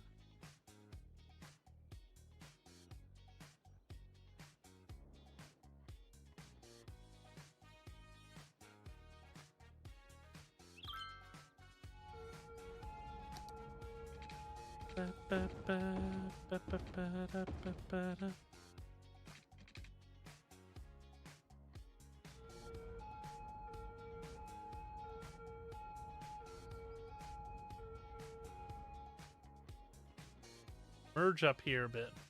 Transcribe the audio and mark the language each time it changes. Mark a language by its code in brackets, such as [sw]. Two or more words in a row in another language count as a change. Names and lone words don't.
[en] Ba, ba, ba, ba, ba, ba, da, ba, ba, da. Merge up here a bit.